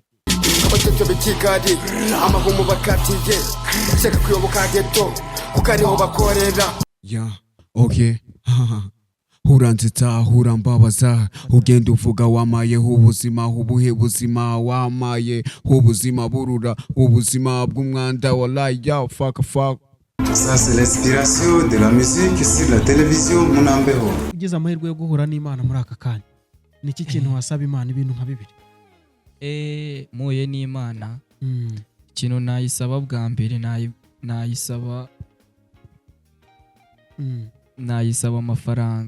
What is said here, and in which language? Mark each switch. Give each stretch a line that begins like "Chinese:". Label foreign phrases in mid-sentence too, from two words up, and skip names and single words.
Kinyarwanda: abatete b'Kigali amahumu bakatiye seka kuyoboka geto ukariho bakorera okay Huranzita hurambabaza ugenda uvuga wamaye ubuzima ubuhe buzima wamaye ubuzima burura ubuzima bw'umwanda wallahi ya fuck
French: Ça c'est l'inspiration de la musique sur la télévision Munambeho.
Kinyarwanda: Ugize amahirwe yo guhura n'Imana muri aka kanya niki kintu wasaba Imana ibintu nka bibiri? Muye n'Imana ikintu nayisaba bwa mbere nayisaba amafaranga